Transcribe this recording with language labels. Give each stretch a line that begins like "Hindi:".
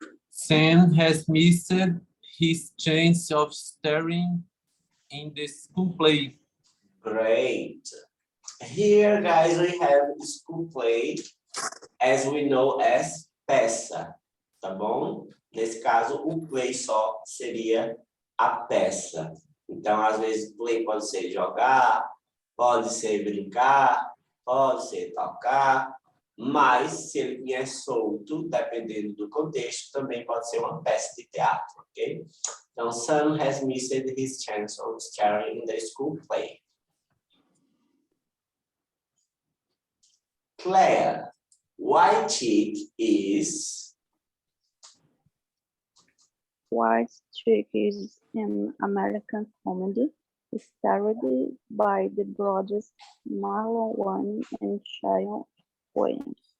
English: Sam has missed his chance of starring in the school play. Great. Here, guys, we have school play, as we know as
Portuguese: peça, tá bom? Nesse caso, o play só seria a peça. Então, às vezes, play pode ser jogar, pode ser brincar, pode ser tocar, mas se ele vier solto, dependendo do contexto, também pode ser uma peça de teatro, ok?
English: Então, Sam has missed his chance of starring in the school play. Claire, White Chick is... White Chick is an American comedy starred by the brothers Marlon Wayans and Sharon Wayans.